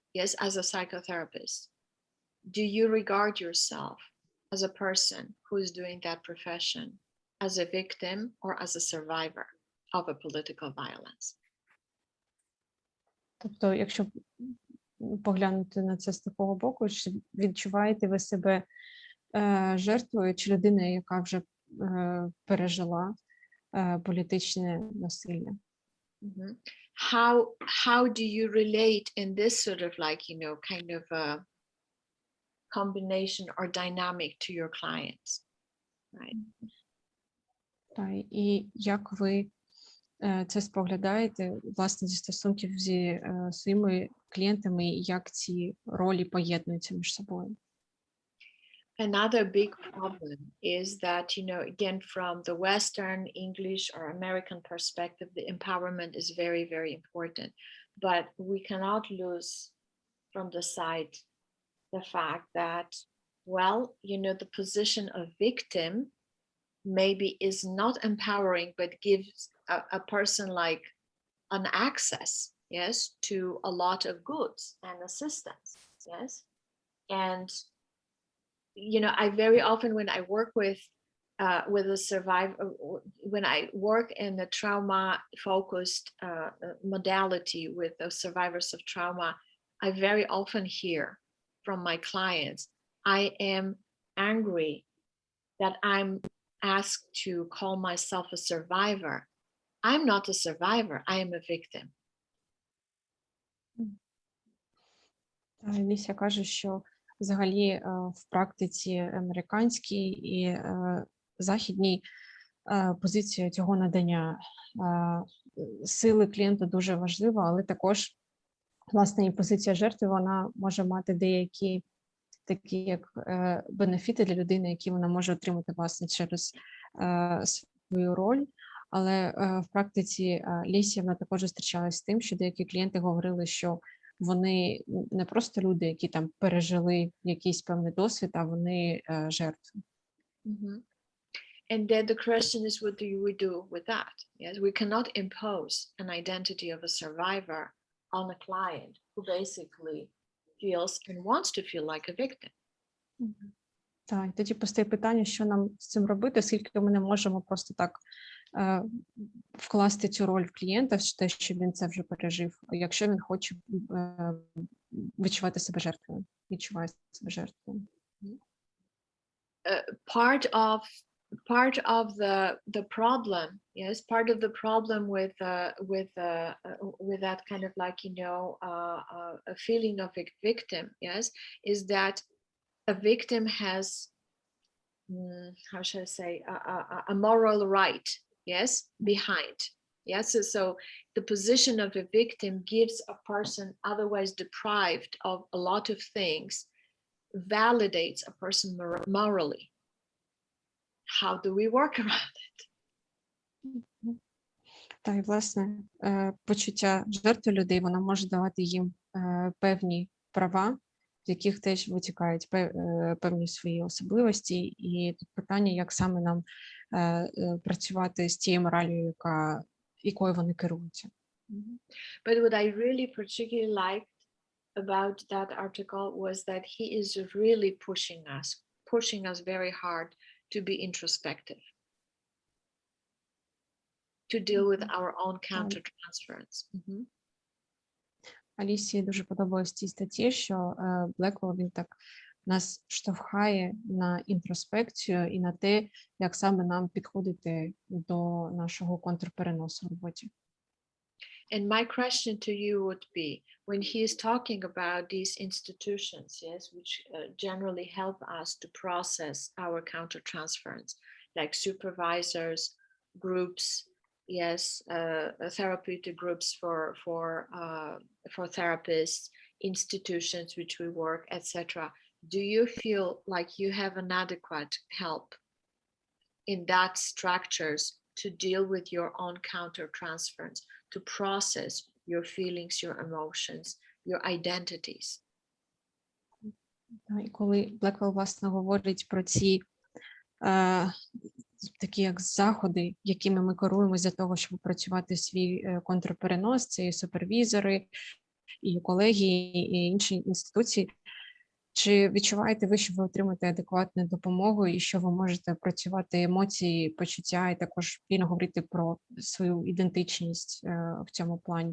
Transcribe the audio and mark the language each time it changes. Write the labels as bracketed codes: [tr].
[en] yes, as a psychotherapist, do you regard yourself as a person who is doing that profession as a victim or as a survivor of a political violence? [uk] Тобто, якщо поглянути на це з такого боку, чи відчуваєте ви себе жертвою чи людиною, яка вже пережила політичне насилля? Mm-hmm. [en] How do you relate in this sort of like, you know, kind of a combination or dynamic to your clients, right? [uk] Так, і як ви це споглядаєте, власне, зі стосунків зі своїми клієнтами, і як ці ролі поєднуються між собою? [en] Another big problem is that, you know, again, from the Western English or American perspective, the empowerment is very, very important. But we cannot lose from the sight the fact that, well, you know, the position of victim maybe is not empowering, but gives a person like an access, yes, to a lot of goods and assistance, yes. And you know, I very often, when I work with a survivor, when I work in the trauma-focused modality with the survivors of trauma, I very often hear from my clients, I am angry that I'm asked to call myself a survivor. I'm not a survivor, I am a victim. [uk] Алісія каже, що взагалі в практиці американській і західній позиція цього надання сили клієнта дуже важлива, але також, власне, і позиція жертви, вона може мати деякі такі як бенефіти для людини, які вона може отримати, власне, через свою роль. Але в практиці Алісія також зустрічалася з тим, що деякі клієнти говорили, що вони не просто люди, які там пережили якийсь певний досвід, а вони жертви. Mm-hmm. [en] And then the question is, what do we do with that? Yes, we cannot impose an identity of a survivor on a client who basically feels and wants to feel like a victim. [uk] Так, тоді постає питання, що нам з цим робити, оскільки ми не можемо просто так вкласти цю роль в клієнта, те, що він це вже пережив, якщо він хоче відчувати себе жертвою, відчуває себе жертвою. [en] Part of the problem, yes, part of the problem with that kind of like, you know, a feeling of a victim, yes, is that a victim has, how should I say, a moral right, yes, behind. Yes, so the position of a victim gives a person otherwise deprived of a lot of things, validates a person morally. How do we work around it? [uk] Так, і, власне, почуття жертви людей, воно може давати їм певні права, з яких теж витікають певні свої особливості. І тут питання, як саме нам працювати з тією моралью, якою вони керуються. [en] But what I really particularly liked about that article was that he is really pushing us very hard to be introspective, to deal with our own countertransference. [uk] Алісії дуже подобалось в цій статті, що Блеквелл, він так нас штовхає на інтроспекцію і на те, як саме нам підходити до нашого контрпереносу в роботі. [en] And my question to you would be, when he is talking about these institutions, yes, which generally help us to process our countertransference, like supervisors, groups, yes, therapeutic groups for therapists, institutions which we work, etc. Do you feel like you have an adequate help in that structures to deal with your own countertransference, to process your feelings, your emotions, your identities? [uk] І коли Блеквелл, власне, говорить про ці такі як заходи, якими ми керуємося для того, щоб працювати свій контрперенос, це і супервізори, і колегії, і інші інституції. Чи відчуваєте ви, що ви отримаєте адекватну допомогу і що ви можете працювати емоції, почуття і також вільно говорити про свою ідентичність в цьому плані?